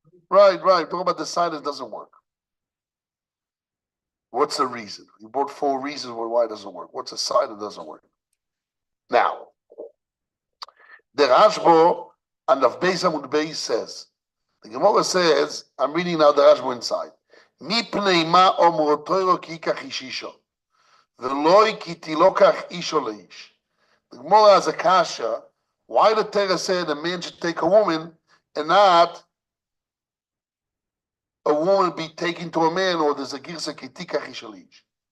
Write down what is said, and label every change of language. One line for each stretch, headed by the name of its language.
English: Right. Talk about the side that doesn't work. What's the reason? You brought four reasons why it doesn't work. What's the side that doesn't work? Now, the Rashba and the Beis Amud Beis says, the Gemara says, I'm reading now the Rashba inside.
Hebrew: מפני מה אומרותו לו כי ייקח איש אישו, ולא כי תילוקח אישו לאיש.
English: The Gemara has a kasha, why the Torah said a man should take a woman and not a woman be taken to a man, or there's a girsa
Hebrew: ki tikach ish la'ish.